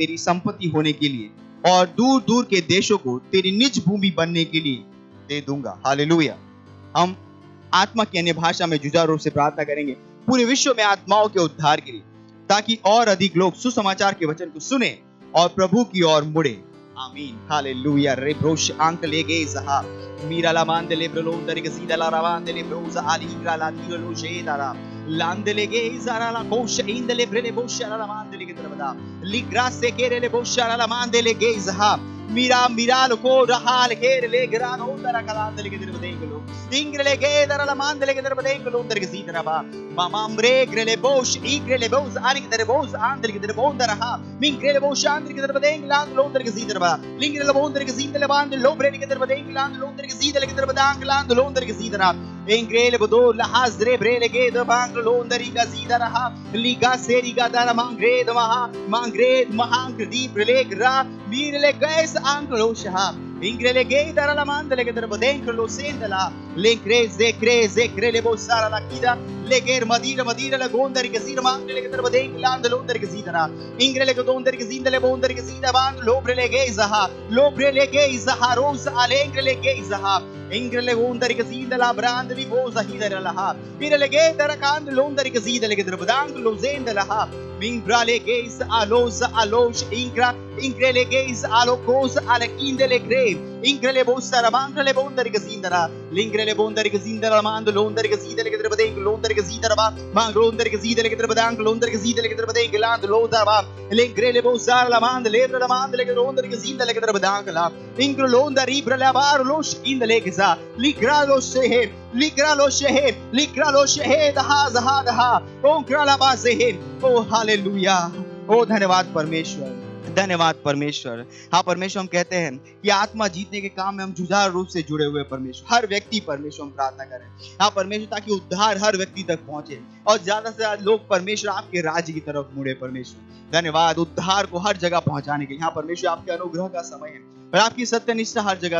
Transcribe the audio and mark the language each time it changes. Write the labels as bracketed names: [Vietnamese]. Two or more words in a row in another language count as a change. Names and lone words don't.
[Hindi] तेरी संपत्ति होने के लिए और दूर दूर के देशों को तेरी निज भूमि बनने के लिए दे दूंगा हालेलुया हम आत्मा की अन्य भाषा में जुझारू रूप से प्रार्थना करेंगे पूरे विश्व में आत्माओं के उद्धार के लिए ताकि और अधिक लोग सुसमाचार के वचन को सुने और प्रभु की ओर मुड़े आमीन हालेलुया रे ब्रोश आंक लेगे जहा मीरा ला मान दे ब्रलो दर के सीधा ला रवान दे ब्रोज आली ग्रा ला दी लो शे दारा लांदले गे जरा ला कोश इंदले ब्रेले बोश ला मान दे के तरबदा लिग्रा से के रे बोश ला मान दे गे जहा मीरा को रहाल घेर ले ग्रानो दरा कलान दे के तरबदे लो इंग्रले गे दरा ला मान दे के तरबदे लो दर के सीधा बा मामरे ग्रेले बोश इग्रेले बोज आली के तरबोज आंदले के तरबों दरा मिंग्रेले बोश आंदले के तरबदे लांद लो दर के सीधा बा लिंग्रेले बोन दर के सीधा बांद लो ब्रेले के तरबदे लांद लो दर के सीधा के तरबदा लांद लो दर के सीधा इंग्रेले बदो लहाजरे ब्रेले के दबांग लो दर का सीधा रहा लीगा सेरी का दरा मांग्रेद महांग दीप ब्रेले ग्रा मीरले गैस आंकलो शहा इंग्रेले गे दरा ला मांदले के तरबदे लो सेंदला लेक्रे ले बोसारा ला कीदा लेगेर मदीरा ला गोंदर के सीर मांगले के तरबदे लांद लो दर के सीधा इंग्रेले के दोंदर के जिंदले बोंदर के सीधा बांग लो ब्रेले गे जहा रोज आलेंग्रेले गे जहा इंग्रेले गोंदर के सीधला ब्रांदली बोज हिदर लहा बिरले गे दरा कांद लोंदर के सीधले के तरबदांग लो जेंदला मिंग्राले गे इस आलोश इंग्रेले गे इस आलोकोस आलकिंदले ग्रे इंग्रेले बोसरा मांगले बोंदर के सीधरा लिंग्रेले बोंदर के सीधला मांद लोंदर के सीधले के तरबदे लोंदर के सीधरा बा मांग लोंदर के सीधले के तरबदांग लोंदर के सीधले के तरबदे लांद लोदा बा लिंग्रेले बोसरा ला मांद लेब्र ला मांद ले के लोंदर के सीधले के तरबदांग ला इंग्र लोंदर इब्रला बार लोश इंदले के सा लिग्रा लो शहे दहा ओंक्रा ला बा से ओ हालेलुया ओ धन्यवाद परमेश्वर हाँ परमेश्वर हम कहते हैं कि आत्मा जीतने के काम में हम जुझारू रूप से जुड़े हुए परमेश्वर हर व्यक्ति परमेश्वर हम प्रार्थना करें हाँ परमेश्वर ताकि उद्धार हर व्यक्ति तक पहुंचे और ज्यादा से ज्यादा लोग परमेश्वर आपके राज्य की तरफ मुड़े परमेश्वर धन्यवाद उद्धार को हर जगह पहुंचाने के यहाँ परमेश्वर आपके अनुग्रह का समय है और आपकी सत्यनिष्ठा हर जगह